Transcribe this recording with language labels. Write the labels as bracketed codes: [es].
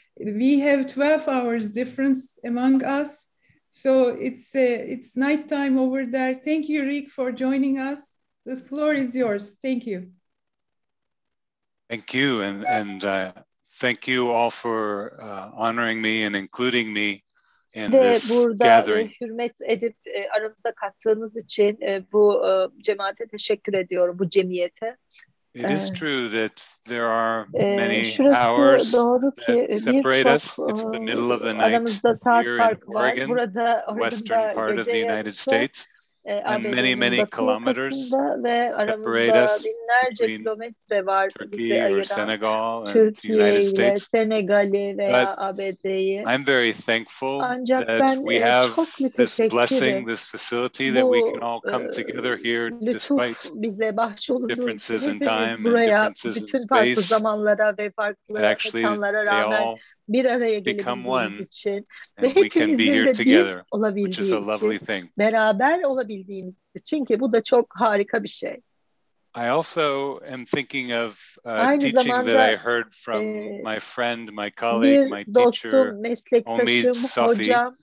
[en] We have 12 hours difference among us, so it's nighttime over there. Thank you, Rick, for joining us. The floor is yours. Thank you. Thank you, and thank you all for honoring me and including me in this gathering. [tr] Hürmet edip aramıza kattığınız için bu cemaate teşekkür ediyorum, bu cemiyete. [en] It is true that there are many hours that separate us. It's the middle of the night here in Oregon, western part of the United States. And many kilometers separate us between Turkey or Senegal and the United States. But I'm very thankful that we have this blessing, this facility, that we can all come together here despite differences in time and differences in space. And actually, they all become one, and we can be here together, which is a lovely thing. [tr] Beraber olabildiğimiz için ki bu da çok harika bir şey. [en] I also am thinking of teaching that I heard from my friend, my colleague, my teacher, Omid Safi.